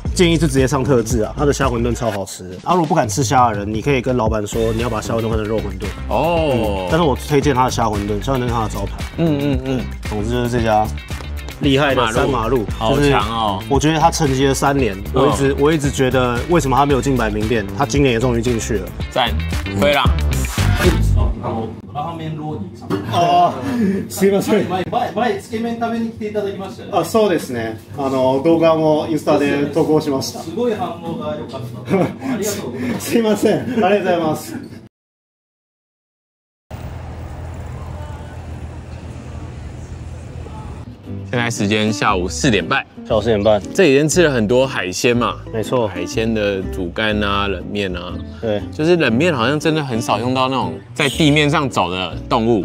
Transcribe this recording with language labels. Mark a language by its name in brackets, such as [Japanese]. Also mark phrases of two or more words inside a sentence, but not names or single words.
[Chinese] 建议是直接上特制啊，它的虾馄饨超好吃的。如果不敢吃虾的人，你可以跟老板说你要把虾馄饨换成肉馄饨。但是我推荐它的虾馄饨，虾馄饨是它的招牌。总之就是这家。厉害的三马路，好强哦！我觉得他沉寂了3年，我一直觉得为什么他没有进百名店，他今年也终于进去了。赞，可以啦。 [Japanese] すいません。前つけ麺食べに来ていただきましたよね。そうですね。動画もインスタで投稿しました。すごい反応が良かった。ありがとうございます。すいません。ありがとうございます。 [Chinese] 现在时间下午4点半，下午4点半，这几天吃了很多海鲜嘛，没错，海鲜的煮干啊、冷面啊，对，就是冷面好像真的很少用到那种在地面上走的动物